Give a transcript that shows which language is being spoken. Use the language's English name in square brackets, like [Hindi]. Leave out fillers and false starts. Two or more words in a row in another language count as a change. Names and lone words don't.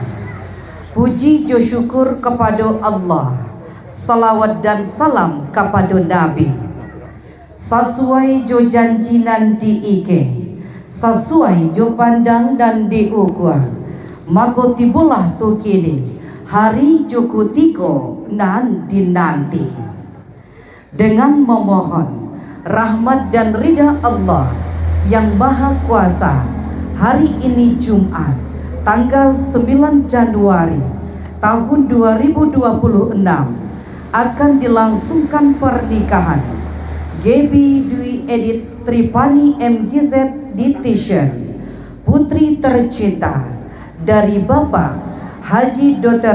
[Indonesian] Puji jo syukur kepada Allah, salawat dan salam kepada Nabi. [Minangkabau] Sesuai jo janjinan diike, sesuai jo pandang dan diukur, maka tibulah tu kini hari jo kutiko nan dinanti. [Indonesian] Dengan memohon rahmat dan ridha Allah yang Maha Kuasa, hari ini Jumat tanggal 9 Januari tahun 2026 akan dilangsungkan pernikahan Gebi Dwi Edit Tripani MGZ Ditishan, putri tercinta dari Bapak Haji Dr.